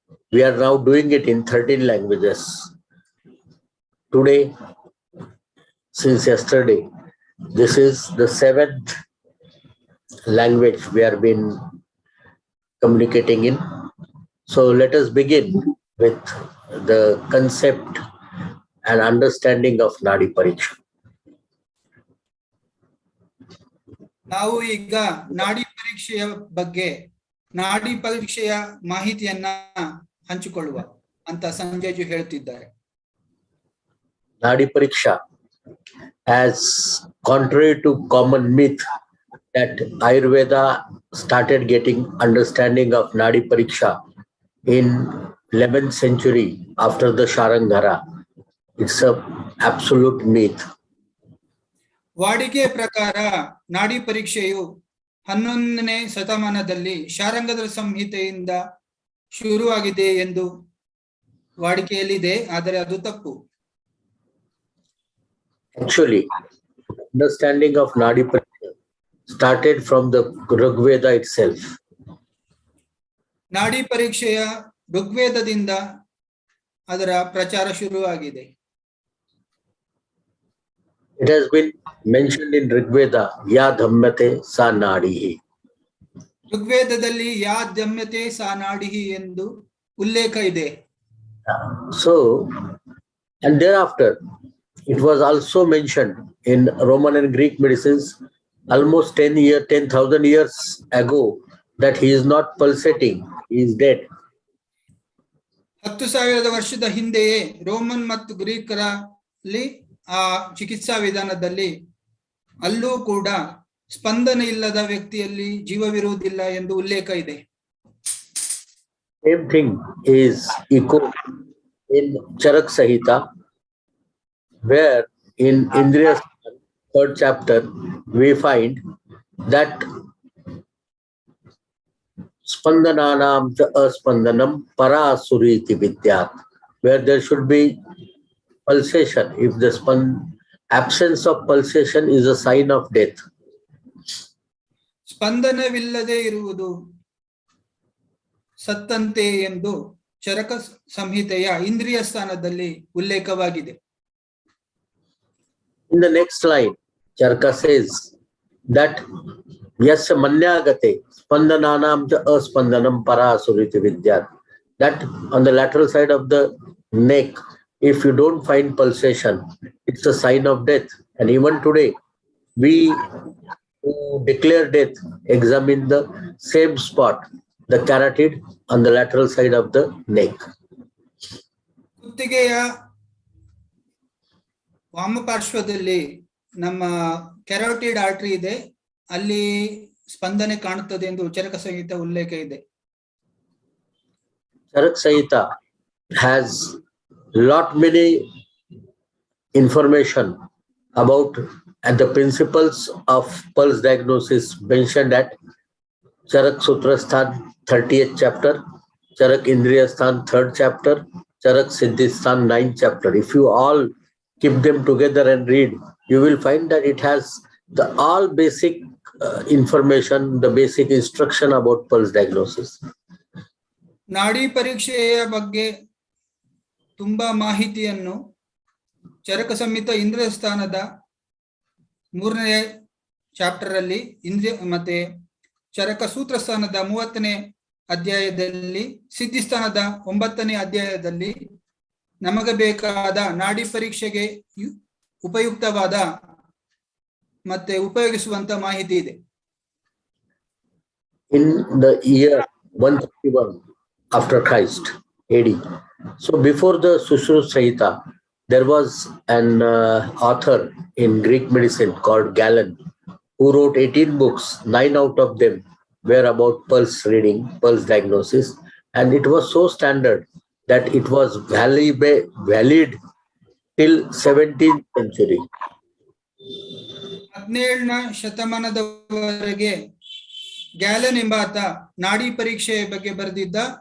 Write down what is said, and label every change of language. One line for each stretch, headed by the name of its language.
English: We are now doing it in 13 languages. Today, since yesterday, this is the 7th language we have been communicating in. So let us begin with the concept and understanding of Nadi Pariksha.
Kannada: ನಾವು ಈಗ ನಾಡಿ ಪರೀಕ್ಷೆಯ ಬಗ್ಗೆ, ನಾಡಿ ಪರೀಕ್ಷೆಯ ಮಾಹಿತಿಯನ್ನ ಹಂಚಿಕೊಳ್ಳುವ ಅಂತ ಸಂಜಯ್ ಹೇಳ್ತಿದ್ದಾರೆ.
English: Nadi Pariksha, as contrary to common myth that Ayurveda started getting understanding of Nadi Pariksha in 11th century after the Sharangara, it's a absolute myth.
Kannada: ವಾಡಿಕೆ ಪ್ರಕಾರ ನಾಡಿ ಪರೀಕ್ಷೆಯು 11ನೇ ಶತಮಾನದಲ್ಲಿ ಶಾರಂಗಧರ ಸಂಹಿತೆಯಿಂದ ಶುರುವಾಗಿದೆ ಎಂದು ವಾಡಿಕೆಯಲ್ಲಿದೆ, ಆದರೆ ಅದು ತಪ್ಪು.
English: Actually, understanding of Nadi Pariksha started from the Rigveda itself.
Kannada: ನಾಡಿ ಪರೀಕ್ಷೆಯ ಋಗ್ವೇದದಿಂದ ಅದರ ಪ್ರಚಾರ ಶುರುವಾಗಿದೆ.
English: It has been mentioned in Rigveda,
Sanskrit: Ya Dhammate Sa Nadihi.
Kannada: ಋಗ್ವೇದದಲ್ಲಿ
Sanskrit: ಯಾ ಧಮ್ಯತೆ ಸಾ ನಾಡಿಹಿ
Kannada: ಎಂದು ಉಲ್ಲೇಖ ಇದೆ.
English: So, and thereafter, it was also mentioned in Roman and Greek medicines almost 10,000 years ago that he is not pulsating, he is dead.
Kannada: 10,000 ವರ್ಷದ ಹಿಂದೆಯೇ Roman ಮತ್ತು ಗ್ರೀಕರಲ್ಲಿ ಆ ಚಿಕಿತ್ಸಾ ವಿಧಾನದಲ್ಲಿ ಅಲ್ಲೂ ಕೂಡ ಸ್ಪಂದನೆ ಇಲ್ಲದ ವ್ಯಕ್ತಿಯಲ್ಲಿ ಜೀವವಿರುವುದಿಲ್ಲ ಎಂದು ಉಲ್ಲೇಖ ಇದೆ.
English: Same thing is echoed in Charak Sahita, where in Indriya 3rd chapter we find that
Sanskrit: Spandananam cha aspandanam para suriti vidyat,
English: where there should be pulsation. If the absence of pulsation is a sign of death.
Kannada: ಸ್ಪಂದನವಿಲ್ಲದೆ ಇರುವುದು ಸತ್ತಂತೆ ಎಂದು ಚರಕ ಸಂಹಿತೆಯ ಇಂದ್ರಿಯ ಸ್ಥಾನದಲ್ಲಿ ಉಲ್ಲೇಖವಾಗಿದೆ.
English: In the next line, Charaka says that
Sanskrit: yasya manyagate spandananam cha aspandanam para suriti vidyat,
English: that on the lateral side of the neck, if you don't find pulsation, it's a sign of death. And even today, we who declare death examine the same spot, the carotid on the lateral side of the neck.
Kannada: ಕುತ್ತಿಗೆಯ ವಾಮಪಾರ್ಶ್ವದಲ್ಲಿ ನಮ್ಮ ಕ್ಯಾರೋಟಿಡ್ artery ಇದೆ, ಅಲ್ಲಿ ಸ್ಪಂದನೆ ಕಾಣುತ್ತದೆ ಎಂದು ಚರಕ ಸಂಹಿತ ಉಲ್ಲೇಖ ಇದೆ.
English: Charak Sahita has lot many information about and the principles of pulse diagnosis mentioned at Charak Sutrasthan 30th chapter, Charak Indriyasthan 3rd chapter, Charak Siddhisthan 9th chapter. If you all keep them together and read, you will find that it has the all basic information, the basic instruction about pulse diagnosis.
Kannada: ನಾಡಿ ಪರೀಕ್ಷೆಯ ಬಗ್ಗೆ ತುಂಬಾ ಮಾಹಿತಿಯನ್ನು ಚರಕ ಸಂಹಿತ ಇಂದ್ರಿಯ ಸ್ಥಾನದ 3ನೇ chapter ಅಲ್ಲಿ ಇಂದ್ರಿಯ ಮತ್ತೆ ಚರಕ ಸೂತ್ರ ಸ್ಥಾನದ 30ನೇ ಅಧ್ಯಾಯದಲ್ಲಿ ಸಿದ್ಧಿಸ್ಥಾನದ 9ನೇ ಅಧ್ಯಾಯದಲ್ಲಿ ನಮಗೆ ಬೇಕಾದ ನಾಡಿ ಪರೀಕ್ಷೆಗೆ ಉಪಯುಕ್ತವಾದ ಮತ್ತೆ ಉಪಯೋಗಿಸುವಂತ ಮಾಹಿತಿ ಇದೆ.
English: In the year 131 after Christ AD, so before the Sushruta Samhita, there was an author in Greek medicine called Galen, who wrote 18 books. 9 out of them were about pulse reading, pulse diagnosis, and it was so standard that it was valid till 17th century.
Kannada: 17ನೇ ಶತಮಾನದವರೆಗೆ gallon ಎಂಬಾತ ನಾಡಿ ಪರೀಕ್ಷೆಯ ಬಗ್ಗೆ ಬರೆದಿದ್ದ.